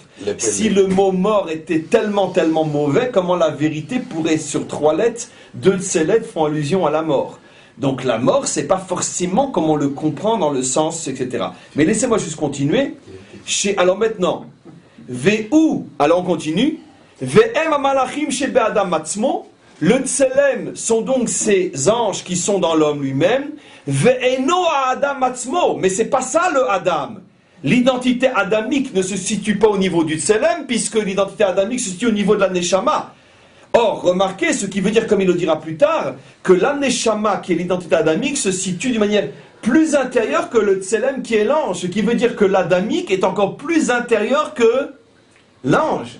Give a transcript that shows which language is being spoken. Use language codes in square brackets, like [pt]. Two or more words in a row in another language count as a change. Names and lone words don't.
[fr] Si le mot mort était tellement mauvais, comment la vérité pourrait, sur 3 lettres, 2 de ces lettres font allusion à la mort? Donc la mort, c'est pas forcément comme on le comprend dans le sens, etc. Mais laissez-moi juste continuer. Alors maintenant, alors on continue. [he] והם המלאכים שבאדם עצמו, [fr] le tselem sont donc ces anges qui sont dans l'homme lui-même. [he] ואינו אדם עצמו, [fr] mais c'est pas ça le Adam. L'identité adamique ne se situe pas au niveau du tselem, puisque l'identité adamique se situe au niveau de la neshama. Or, remarquez, ce qui veut dire, comme il le dira plus tard, que la neshama, qui est l'identité adamique, se situe d'une manière plus intérieure que le tselem qui est l'ange, ce qui veut dire que l'adamique est encore plus intérieur que l'ange.